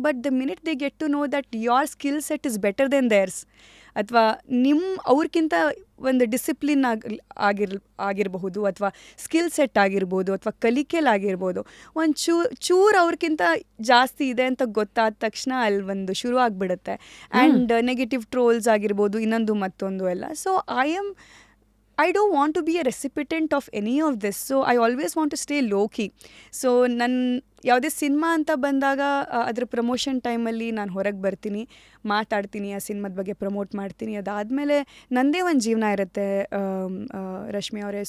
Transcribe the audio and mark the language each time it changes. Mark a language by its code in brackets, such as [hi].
[en] But the minute they get to know that your skill set is better than theirs, [kn] ಅಥವಾ ಅವ್ರಿಗಿಂತ ಒಂದು discipline ಆಗಿರಬಹುದು, ಅಥವಾ skill set ಆಗಿರ್ಬೋದು, ಅಥವಾ ಕಲಿಕೆಲಾಗಿರ್ಬೋದು, ಒಂದು ಚೂರು ಅವ್ರಿಗಿಂತ ಜಾಸ್ತಿ ಇದೆ ಅಂತ ಗೊತ್ತಾದ ತಕ್ಷಣ ಅಲ್ಲಿ ಒಂದು ಶುರು ಆಗಿಬಿಡುತ್ತೆ. ಆ್ಯಂಡ್ ನೆಗೆಟಿವ್ ಟ್ರೋಲ್ಸ್ ಆಗಿರ್ಬೋದು, ಇನ್ನೊಂದು ಮತ್ತೊಂದು ಎಲ್ಲ. [en] So I don't want to be a recipient of any of this. So I always want to stay low key. So [kn] ಯಾವುದೇ ಸಿನಿಮಾ ಅಂತ ಬಂದಾಗ ಅದ್ರ ಪ್ರಮೋಷನ್ ಟೈಮಲ್ಲಿ ನಾನು ಹೊರಗೆ ಬರ್ತೀನಿ, ಮಾತಾಡ್ತೀನಿ, ಆ ಸಿನಿಮಾದ ಬಗ್ಗೆ ಪ್ರಮೋಟ್ ಮಾಡ್ತೀನಿ. ಅದಾದಮೇಲೆ ನನ್ನದೇ ಒಂದು ಜೀವನ ಇರುತ್ತೆ ರಶ್ಮಿ ಅವರೇ.